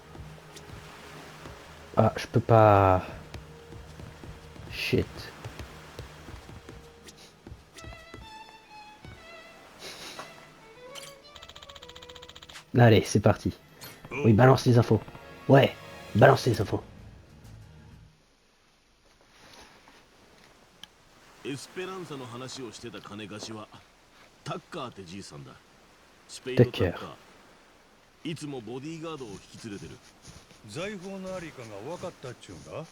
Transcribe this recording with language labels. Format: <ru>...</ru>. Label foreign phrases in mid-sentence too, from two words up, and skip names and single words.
<fr>Ah, je peux pas... Shit. Allez, c'est parti. Oui, balance les infos. Ouais, balance les infos.</fr> <ja>エスペランサの話をしてた金貸しはタッカーってじいさんだ。スペインのタッカー。いつもボディーガードを引き連れてる。財宝のありかが分かったっちゅうんだ。</ja>